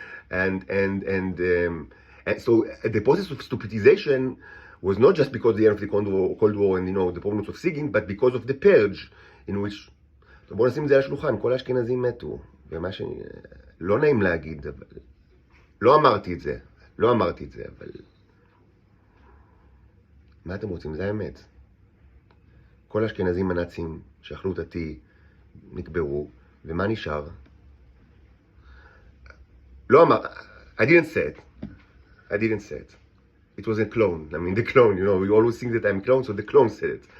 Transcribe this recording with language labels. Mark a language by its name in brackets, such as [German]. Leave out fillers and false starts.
[English] And so the process of stupidization was not just because of the end of the Cold War and the problems of SIGINT, but because of the purge, in which, [Hebrew] בואו נשים את זה על השולחן, כל האשכנזים מתו, ומה לא נעים להגיד, אבל לא אמרתי את זה, אבל מה אתם רוצים? זה האמת. כל האשכנזים הנאצים שאכלו את התי נקברו, ומה נשאר? לא אמר, [English] I didn't say it. It was a clone. The clone, we always think that I'm a clone, so the clone said it.